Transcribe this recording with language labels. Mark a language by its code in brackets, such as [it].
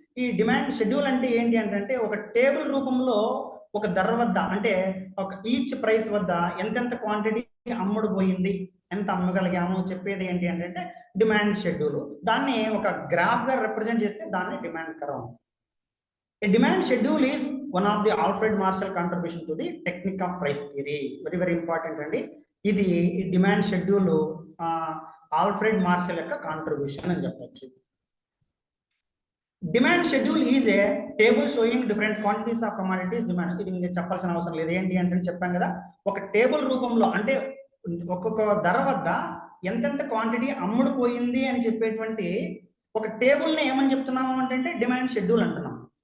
[te] ఈ demand schedule అంటే ఏంటి అంటే ఒక టేబుల్ రూపంలో ఒక ధర వద్ద అంటే ఒక ఈచ్ ప్రైస్ వద్ద ఎంతెంత క్వాంటిటీ అమ్ముడు పోయింది, ఎంత అమ్మగలిగాము చెప్పేది ఏంటి అంటే డిమాండ్ షెడ్యూల్. దాన్ని ఒక గ్రాఫ్గా రిప్రజెంట్ చేస్తే దాన్ని demand curve. [en] A demand schedule is one of the Alfred Marshall contribution to the technique of price theory. Very very important అండి. [te] ఇది డిమాండ్ షెడ్యూల్ ఆల్ఫ్రెడ్ మార్షల్ యొక్క కాంట్రిబ్యూషన్ అని చెప్పొచ్చు. [en] Demand schedule is a table showing different quantities of commodities demand. [te] ఇది మీకు చెప్పాల్సిన అవసరం లేదు. ఏంటి అంటే చెప్పాం కదా, ఒక టేబుల్ రూపంలో అంటే ఒక్కొక్క ధర వద్ద ఎంతెంత క్వాంటిటీ అమ్ముడుపోయింది అని చెప్పేటువంటి ఒక టేబుల్ని ఏమని చెప్తున్నాము అంటే డిమాండ్ షెడ్యూల్ అంటున్నాం.